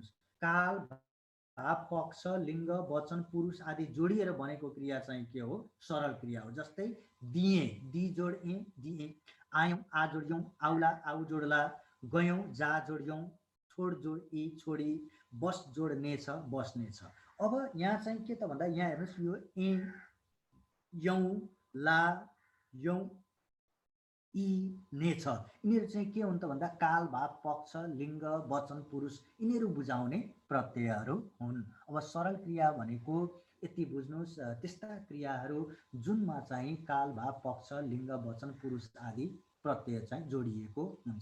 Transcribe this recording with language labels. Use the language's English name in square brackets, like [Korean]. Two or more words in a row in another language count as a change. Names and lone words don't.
[Nepali] हेर्नुहोस् काल भाव पक्ष लिङ्ग वचन पुरुष आदि जोडिएर बनेको क्रिया चाहिँ के हो सरल क्रिया हो। जस्तै दिए दि जोड ए दिए, आयौँ आ जोड्यौँ आउला आउ जोड्ला, गयौँ जा जोड्यौँ, छोड जोड ई छोडी, बस जोड्नेछ बस्नेछ। अब यहाँ चाहिँ के त भन्दा यहाँ हेर्नुहोस् यो ए यौँ ला यौँ यी ने छ, यिनीहरू चाहिँ के हुन् त भन्दा काल भाव पक्ष लिङ्ग वचन पुरुष यिनीहरू बुझाउने प्रत्ययहरू हुन्। अब सरल क्रिया भनेको यति बुझ्नुहोस्, त्यस्ता क्रियाहरू जुनमा चाहिँ काल भाव पक्ष लिङ्ग वचन पुरुष आदि प्रत्यय चाहिँ जोडिएको हुन्छ।